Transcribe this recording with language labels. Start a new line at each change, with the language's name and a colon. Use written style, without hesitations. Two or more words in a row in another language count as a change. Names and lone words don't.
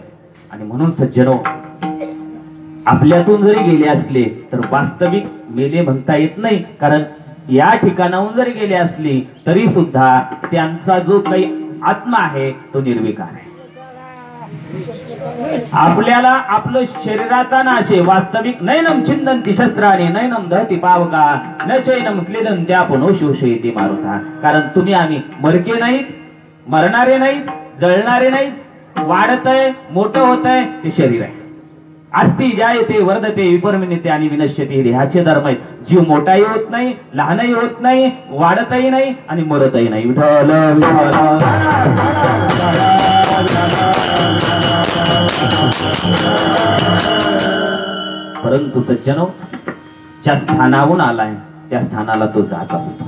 Marathi: आणि म्हणून सज्जनो, आपल्यातून जरी गेले असले तर वास्तविक मेले म्हणता येत नाही. कारण या ठिकाणाहून जरी गेले असले तरी सुद्धा त्यांचा जो काही आत्मा आहे तो निर्विकार आहे. आपल्याला आपलं शरीराचा नाश आहे.
Sanskrit: वास्तविक नैनम छिंदंती शस्त्राने नैनम दहती पावका न चैनम क्लेदंती आपण शोषयती मारुता.
Marathi: कारण तुम्ही आम्ही मरके नाहीत, मरणारे नाहीत, जळणारे नाहीत. वाढतंय, मोठं होतंय ते शरीर आहे.
Sanskrit: अस्ति जायते वर्धते विपरिणते आणि विनश्यते,
Marathi: देहाचे धर्म आहेत. जीव मोठाही होत नाही, लहानही होत नाही, वाढतही नाही आणि मरतही नाही. विठ्ठल विठ्ठल. परंतु सज्जनो, ज्या स्थानाहून आलाय त्या स्थानाला तो जात असतो.